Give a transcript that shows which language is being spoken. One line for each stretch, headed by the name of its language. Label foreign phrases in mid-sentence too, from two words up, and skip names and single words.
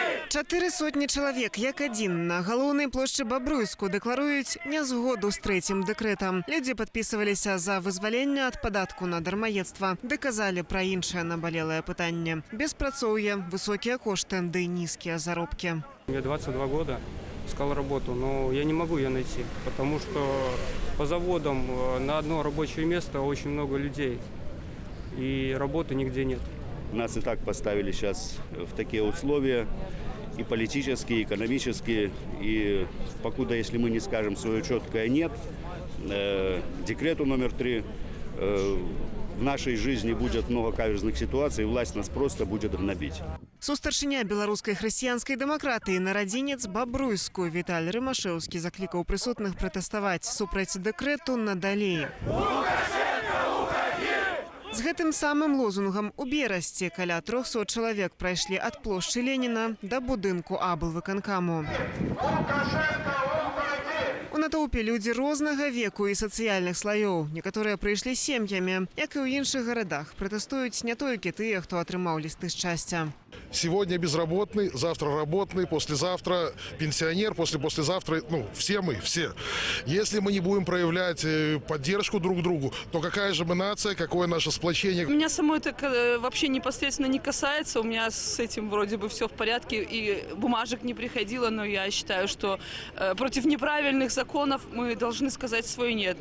Belarusian: 400 чалавек, як адзін, на галоўнай плошчы Бабруйску дэкларуюць нязгоду з трэцім дэкрэтам. Людзі падпісваліся за вызваленне ад падатку на дармаедства, ды казалі пра іншае набалелае пытанне. Беспрацоўе, высокія кошты, ды нізкія заробкі.
Russian: Мне 22 года, искал работу, но я не могу ее найти, потому что по заводам на одно рабочее место очень много людей, и работы нигде нет. Нас и так поставили сейчас в такие условия, и политические, и экономические, и покуда, если мы не скажем свое четкое «нет», декрету номер 3, в нашей жизни будет много каверзных ситуаций, и власть нас просто будет гнобить.
Belarusian: Сустаршыня беларускай хрысціянскай дэмакратыі нарадзінец Бабруйску Віталь Рымашэўскі заклікаў прысутных пратэставаць супраць дэкрэту надалей. З гэтым самым лозунгам у Берасці каля 300 чалавек прайшлі ад плошчы Леніна да будынку аблвыканкаму. У натоўпе людзі рознага веку і сацыяльных слаёў. Некаторыя прыйшлі сем'ямі, як і ў іншых гарадах. Пратэстуюць не толькі тыя, хто атрымаў лісты шчасця.
Russian: Сегодня безработный, завтра работный, послезавтра пенсионер, послезавтра, все мы, все. Если мы не будем проявлять поддержку друг другу, то какая же мы нация, какое наше сплочение? Меня самой это вообще непосредственно не касается. У меня с этим вроде бы все в порядке, и бумажек не приходило, но я считаю, что против неправильных законов мы должны сказать свой «нет».